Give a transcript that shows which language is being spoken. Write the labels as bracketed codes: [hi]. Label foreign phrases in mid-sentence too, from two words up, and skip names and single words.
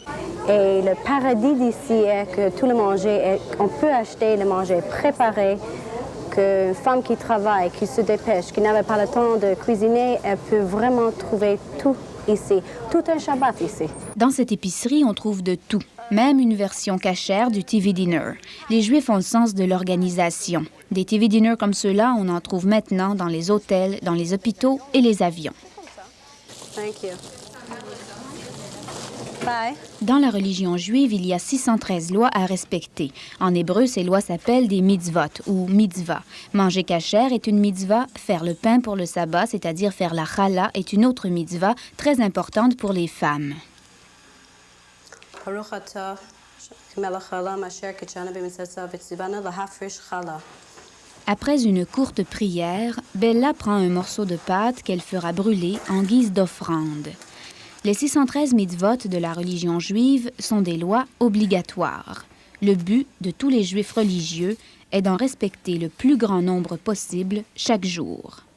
[fr] Et le paradis d'ici est que tout le manger, on peut acheter le manger préparé, qu'une femme qui travaille, qui se dépêche, qui n'avait pas le temps de cuisiner, elle peut vraiment trouver tout ici, tout un Shabbat ici. Dans cette épicerie, on trouve de tout, même une version cachère du TV Dinner. Les Juifs ont le sens de l'organisation. Des TV Dinner comme ceux-là, on en trouve maintenant dans les hôtels, dans les hôpitaux et les avions. [en] Thank you. Bye. [fr] Dans la religion juive, il y a 613 lois à respecter. En hébreu, ces lois s'appellent des mitzvot ou mitzvah. Manger kasher est une mitzvah, faire le pain pour le sabbat, c'est-à-dire faire la challah, est une autre mitzvah très importante pour les femmes. [he] ברוך אתה מלך העולם אשר קדשנו במצותיו וצונו להפריש חלה. [fr] Après une courte prière, Bella prend un morceau de pâte qu'elle fera brûler en guise d'offrande. Les 613 mitzvot de la religion juive sont des lois obligatoires. Le but de tous les juifs religieux est d'en respecter le plus grand nombre possible chaque jour.